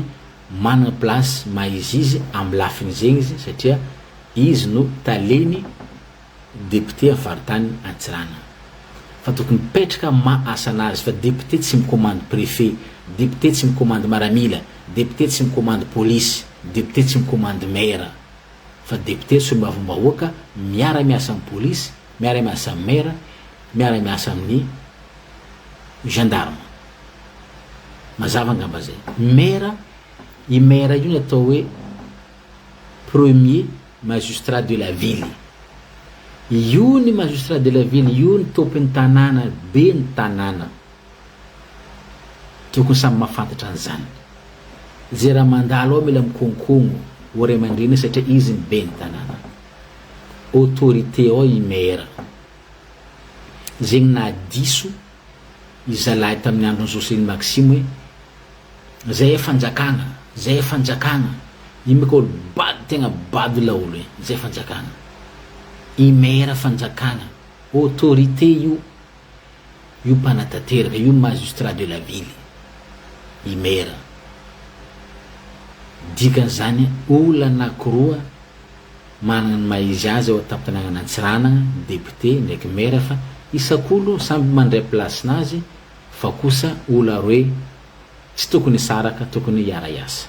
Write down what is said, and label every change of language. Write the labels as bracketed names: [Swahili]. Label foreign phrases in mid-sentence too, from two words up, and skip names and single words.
[Malagasy] manana place maizy izy amin'ny lafiny zegny izy satria izy no taleny député avaritany Antsirana fa tokony mipetraka asa anazy fa député tsy micommande préfet, député tsy micommande maramila, député tsy micommande police, député tsy micommande maire fa député solombavambahoaka miara-miasa amin'ny police, miara-miasa amin'ny maire, miara-miasa amin'ny gendarme. Mazava ngamba zay. Maire, i maire io ny atao hoe [French] premier magistrat de la ville. [Malagasy] Io ny [French] magistrat de la ville, [Malagasy] io ny tompon'ny tanàna, be ny tanàna. Tokony samy mahafantatra an'izany. Zay raha mandalo ao mila mikonkono ho ray aman-dreny satria izy ny be ny tanàna. Autorité ao i maire. Zegny na diso izalahy tamin'ny andron'ny Joseline Maxime hoe zay fanjakana, zay fanjakana. I meka olo bady tegna bady la olo zay fanjakana. I maire fanjakana, autorité io mpanatanteraka, io [French] magistrat de la ville. [Malagasy] I maire. Dikan'izany olona anankiroa manana ny maizy azy ao an-tampon-tanàna Antsirana, député ndraiky maire fa isak'olo samby mandray place-nazy fa kosa olona roe tsy tokony saraka, tokony hiara-iasa.